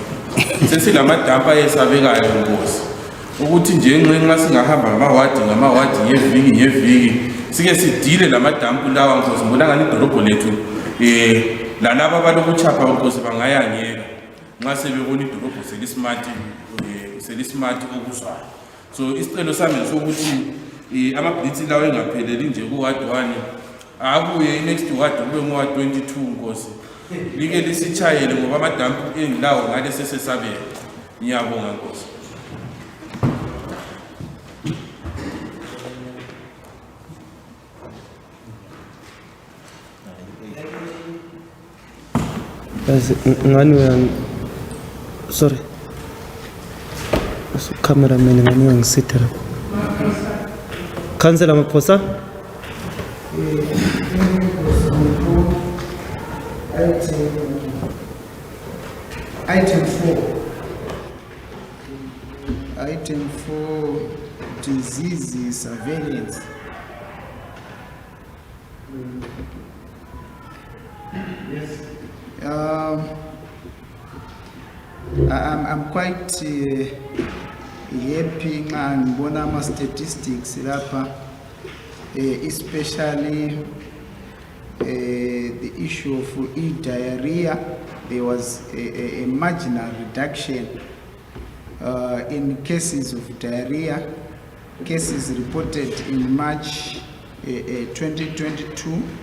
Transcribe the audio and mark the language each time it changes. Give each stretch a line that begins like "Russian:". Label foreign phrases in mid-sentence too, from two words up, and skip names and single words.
North Ndebele: Sesilamadampa esabekayo boss. Ukuthi nje nxa singahamba ngamawadi ngeviki sike sidile lamadampu lawa ngozi ngibona ngani idorobho lethu lalaba balokuchapha ukuthi bangayangeka nxa sebebona idorobho selismart okuzwayo. So isicelo sami sokuthi amablitz lawo engapheleli nje kuward 1 akuye
English: next ward
North Ndebele: kube ngoward 22 nkosi like lisitshayele ngoba amadampu engilawo ngale sesesabela. Ngiyabonga nkosi.
English: Sorry.
North Ndebele: Cameraman ngani wangisitela.
English: Councillor Maposa. Item 4, disease surveillance. Yes. I'm quite happy
North Ndebele: nxa ngibona ama statistics lapha,
English: especially the issue of diarrhea, there was a marginal reduction in cases of diarrhea. Cases reported in March 2022.